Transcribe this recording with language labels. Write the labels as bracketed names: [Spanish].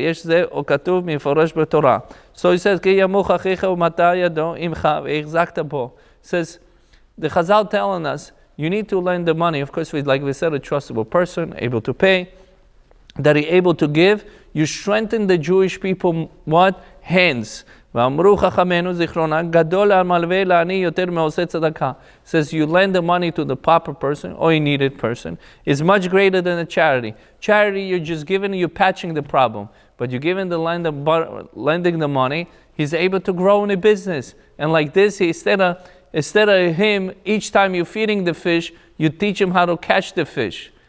[Hebrew] יש זה או כתוב מפורש בתורה. [English] So he says, [Hebrew] כי ימוך אחיך ומטה ידו עמך והחזקת בו. [English] Says, the Chazal telling us, you need to lend the money. Of course, like we said, a trustable person, able to pay, that he able to give. You strengthen the Jewish people, what? Hands. [Hebrew] ואמרו חכמינו זיכרונה, גדול המלווה לעני יותר מעושה צדקה. [English] Says you lend the money to the proper person or a needed person is much greater than a charity. Charity, you're just giving, you're patching the problem. But you're giving the lending the money, he's able to grow in a business. And like this, instead of him, each time you're feeding the fish, you teach him how to catch the fish.